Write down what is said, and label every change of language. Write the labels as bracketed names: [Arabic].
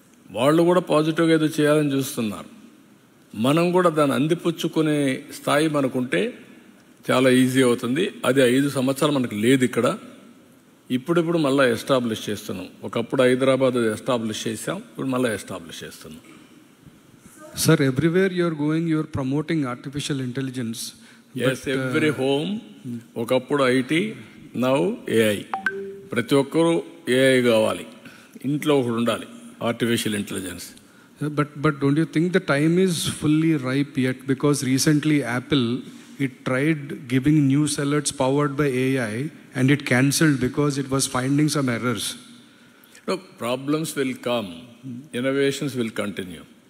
[Telugu] వాళ్ళు కూడా పాజిటివ్గా ఏదో చేయాలని చూస్తున్నారు. మనం కూడా దాన్ని అందిపుచ్చుకునే స్థాయి మనకుంటే చాలా ఈజీ అవుతుంది. అది 5 సంవత్సరాలు మనకు లేదు ఇక్కడ. ఇప్పుడిప్పుడు మళ్ళీ ఎస్టాబ్లిష్ చేస్తున్నాం. ఒకప్పుడు హైదరాబాద్ ఎస్టాబ్లిష్ చేసాం, ఇప్పుడు మళ్ళీ ఎస్టాబ్లిష్ చేస్తున్నాం. [English] Sir, everywhere you are going, you are promoting artificial intelligence. Yes, every home. [Telugu] ఒకప్పుడు [English] IT, now AI. [Telugu] ప్రతి ఒక్కరూ ఏఐ కావాలి, ఇంట్లో ఒకటి ఉండాలి, artificial intelligence. [English] But don't you think the time is fully ripe yet? Because recently Apple, it tried giving news alerts powered by AI and it cancelled because it was finding some errors. No, problems will come, innovations will continue.